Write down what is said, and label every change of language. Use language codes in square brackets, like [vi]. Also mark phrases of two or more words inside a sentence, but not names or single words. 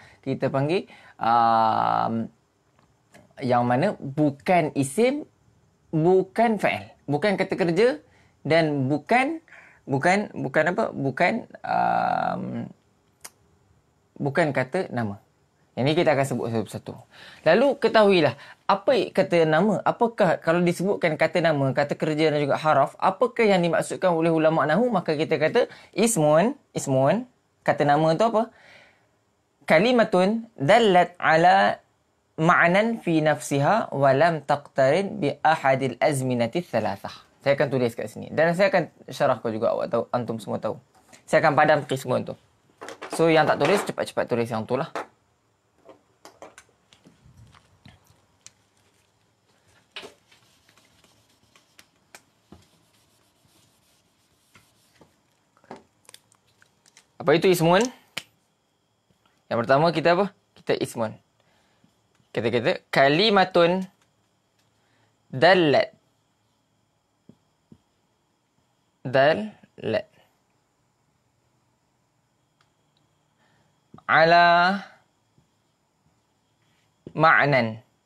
[ms] Kita panggil yang mana bukan isim, bukan fa'il, bukan kata kerja dan bukan bukan kata nama. Yang ini kita akan sebut satu persatu. Lalu ketahuilah, apa kata nama? Apakah kalau disebutkan kata nama, kata kerja dan juga haraf, apakah yang dimaksudkan oleh ulama nahwu? Maka kita kata ismun, kata nama tu apa? [ar] كلمة دلت على معنى في نفسها ولم تقترن بأحد الأزمنة الثلاثة. [ms] Saya akan tulis kat sini dan saya akan syarahkan juga awak tahu, antum semua tahu. Saya akan padam semua tu. So yang tak tulis cepat-cepat tulis yang tu lah. Apa itu ismun? Yang pertama kita apa? Kita ismun. Kita kata [ar] كلمة دلت على معنى